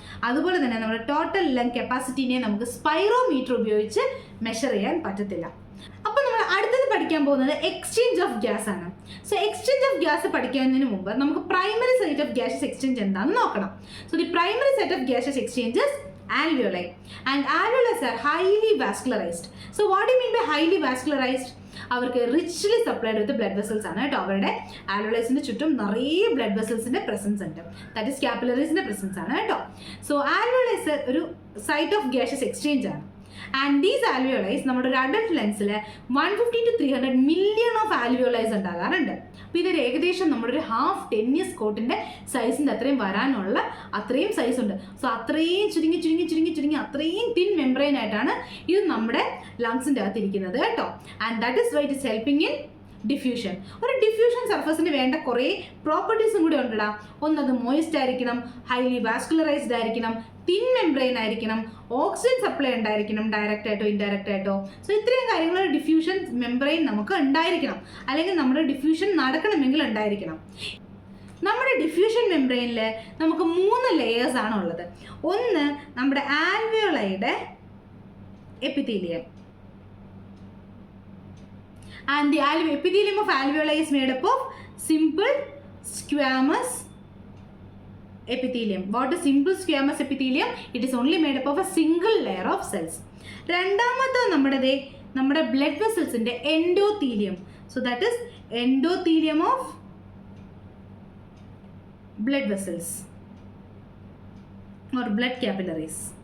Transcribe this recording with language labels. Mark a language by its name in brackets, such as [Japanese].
[Malayalam] അതുപോലെ തന്നെ നമ്മുടെ ടോട്ടൽ ലങ് കപ്പാസിറ്റിനെ നമുക്ക് സ്പൈറോമീറ്റർ ഉപയോഗിച്ച് മെഷർ ചെയ്യാൻ പറ്റത്തില്ല. അപ്പോൾ നമ്മൾ അടുത്തത് പഠിക്കാൻ പോകുന്നത് എക്സ്ചേഞ്ച് ഓഫ് ഗ്യാസ് ആണ്. സോ എക്സ്ചേഞ്ച് ഓഫ് ഗ്യാസ് പഠിക്കുന്നതിന് മുമ്പ് നമുക്ക് primary site of gases exchange എന്താണെന്ന് നോക്കണം. [English] So the primary site of gases exchanges alveoli, and alveoli are highly vascularized. So what do you mean by highly vascularized? [Malayalam] അവർക്ക് [English] richly supplied with blood vessels [Malayalam] ആണ് കേട്ടോ. അവരുടെ ആൽവോളൈസിൻ്റെ ചുറ്റും നിറയെ ബ്ലഡ് വെസൽസിൻ്റെ പ്രസൻസ് ഉണ്ട്. That is കാപ്പിലറീസിൻ്റെ presence ആണ് കേട്ടോ. സോ ആൽവോളൈസ് ഒരു സൈറ്റ് ഓഫ് ഗ്യാസസ് എക്സ്ചേഞ്ച് ആണ്. ആൻഡ് ദീസ് ആൽവിയോളൈസ് നമ്മുടെ ഒരു അഡൽട്ട് ലെൻസിൽ 150 to 300 മില്യൺ ഓഫ് ആൽവിയോളൈസ് ഉണ്ടാകാറുണ്ട്. അപ്പോൾ ഇതൊരു ഏകദേശം നമ്മുടെ ഒരു ഹാഫ് ടെന്നീസ് കോർട്ടിൻ്റെ സൈസിൻ്റെ അത്രയും വരാനുള്ള അത്രയും സൈസ് ഉണ്ട്. സോ അത്രയും ചുരുങ്ങി ചുരുങ്ങി ചുരുങ്ങി ചുരുങ്ങി അത്രയും തിൻ മെംബ്രെയിൻ ആയിട്ടാണ് ഇത് നമ്മുടെ ലങ്സിൻ്റെ അകത്ത് ഇരിക്കുന്നത് കേട്ടോ. [English] And that is why it is helping in diffusion. [Malayalam] ഒരു ഡിഫ്യൂഷൻ സർഫസിന് വേണ്ട കുറേ പ്രോപ്പർട്ടീസും കൂടി ഉണ്ടടാ. ഒന്നത് മോയിസ്റ്റ് ആയിരിക്കണം, ഹൈലി വാസ്കുലറൈസ്ഡ് ആയിരിക്കണം, തിൻ മെംബ്രെയിൻ ആയിരിക്കണം, ഓക്സിജൻ സപ്ലൈ ഉണ്ടായിരിക്കണം ഡയറക്റ്റ് ആയിട്ടോ ഇൻഡയറക്റ്റ് ആയിട്ടോ. സോ ഇത്രയും കാര്യങ്ങൾ ഡിഫ്യൂഷൻ മെംബ്രെയിൻ നമുക്ക് ഉണ്ടായിരിക്കണം, അല്ലെങ്കിൽ നമ്മുടെ ഡിഫ്യൂഷൻ നടക്കണമെങ്കിൽ ഉണ്ടായിരിക്കണം. നമ്മുടെ ഡിഫ്യൂഷൻ മെംബ്രെയിനിൽ നമുക്ക് 3 ലെയേഴ്സ് ആണ് ഉള്ളത്. ഒന്ന് നമ്മുടെ ആൽവിയോളൈയുടെ epithelium. [English] And the epithelium of alveoli is made up of simple squamous epithelium. What is simple squamous epithelium? It is only made up of a single layer of cells. [Malayalam] രണ്ടാമത്തെ നമ്മുടെ blood വെസൽസിൻ്റെ endothelium. [English] So that is endothelium of blood vessels or blood capillaries.